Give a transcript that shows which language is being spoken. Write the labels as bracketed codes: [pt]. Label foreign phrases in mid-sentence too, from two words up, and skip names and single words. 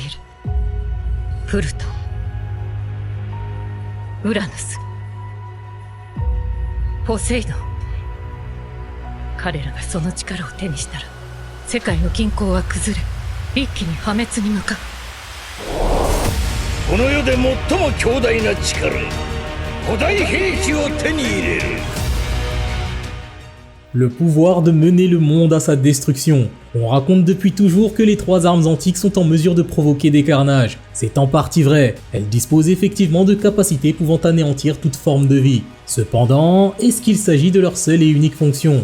[ja] プルトン、ウラヌス、ポセイドン。彼らがその力を手にしたら、世界の均衡は崩れ、一気に破滅に向かう。この世で最も強大な力、古代兵器を手に入れる。 [fr] Le pouvoir de mener le monde à sa destruction. On raconte depuis toujours que les trois armes antiques sont en mesure de provoquer des carnages. C'est en partie vrai, elles disposent effectivement de capacités pouvant anéantir toute forme de vie. Cependant, est-ce qu'il s'agit de leur seule et unique fonction?